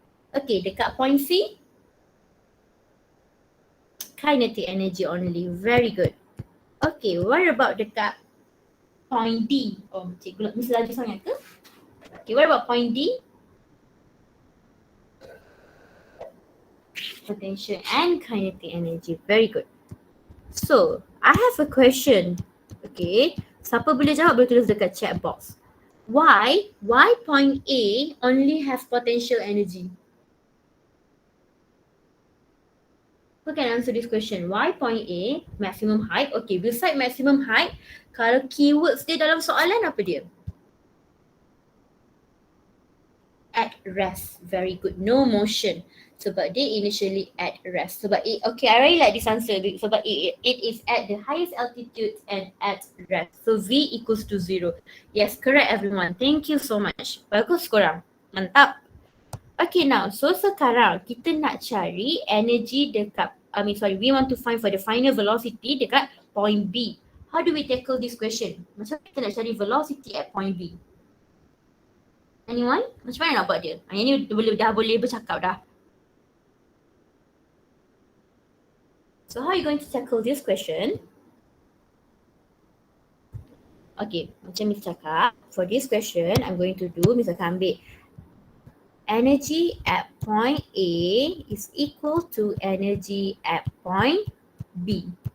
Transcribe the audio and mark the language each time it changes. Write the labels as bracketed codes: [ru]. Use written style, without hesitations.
[en] Okay, dekat point C, kinetic energy only. Very good. Okay, what about dekat point D? [ms] Oh, cikgu mesti laju sangat ke? [en] Okay, what about point D? Potential and kinetic energy. Very good. So, I have a question. [ms] Okay, siapa boleh jawab boleh tulis dekat chat box. [en] Why point A only has potential energy? Who can answer this question? Why point A, maximum height? [ms] Okay, [en] beside maximum height, [ms] kalau keywords dia dalam soalan apa dia? [en] At rest. Very good. No motion. [ms] Sebab dia [en] initially at rest. Sebab it, okay, I really like this answer sebab it is at the highest altitude and at rest. So V equals to 0. Yes, correct everyone. Thank you so much. [ms] Bagus korang. Mantap. [en] Okay, now, so [ms] sekarang kita nak cari energy dekat, [en] we want to find for the final velocity dekat point B. How do we tackle this question? [ms] Macam kita nak cari velocity [en] at point B? Anyone? [ms] Macam mana nak buat dia? Yang ni dah boleh bercakap dah. [en] So how are you going to tackle this question? Okay, [ms] macam Miss cakap, [en] for this question, I'm going to do, [ms] Miss akan ambil [en] energy at point A is equal to energy at point B.